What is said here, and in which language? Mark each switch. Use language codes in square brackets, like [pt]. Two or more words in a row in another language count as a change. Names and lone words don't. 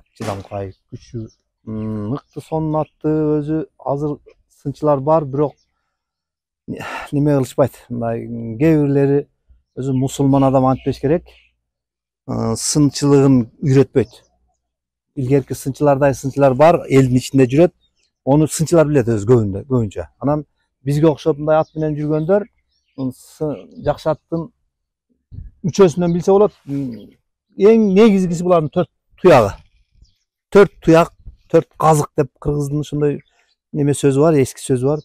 [ky] Чыдамкай, күчү, мыкты сонун атты өзү азыр сынчылар бар, бирок неме кылышпайт. Мындай кээ бирлери өзү мусулман адам антпеш керек. Сынчылыгын үйрөтпөйт. ilgerki sınçılarday sınçılar бар, элдин ичинде жүрөт. Onu sınçılar билет өзү көбүнчө. Анан бизге окшоп мындай ат менен жүргөндөр жакшы аттын үчөөсүнөн билсе болот. Эң негизгиси булардын 4 туягы. 4 туяк, 4 казык деп кыргыздын ошондой неме сөзү бар, эски сөзү бар.